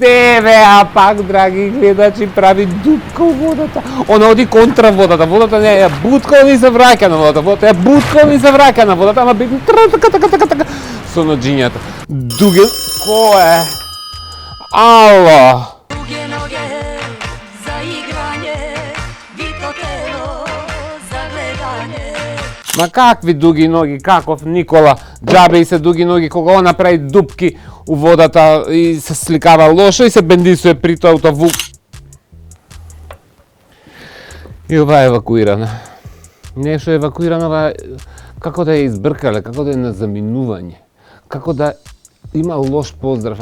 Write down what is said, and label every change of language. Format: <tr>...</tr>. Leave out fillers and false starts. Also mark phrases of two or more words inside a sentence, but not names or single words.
<mk>Еве, а пак, драги гледачи, прави дупка у водата. Она оди контра водата. Водата не ја буткал и се враќа на водата. Водата ја буткал и се враќа на водата, ама би така со ноџињата. Дуген, кој е? Ало!</mk> <sr>Duge noge za igranje, vitko telo za gledanje.</sr> <mk>Ма какви дуги ноги, каков Никола, џабе и се дуги ноги, кога он направи дупки у водата и се сликава лошо и се бендисуе при тоа вук. И ова е евакуирана. Нешто евакуирана, ова како да ја избркале, како да е на заминување, како да има лош поздрав.</mk>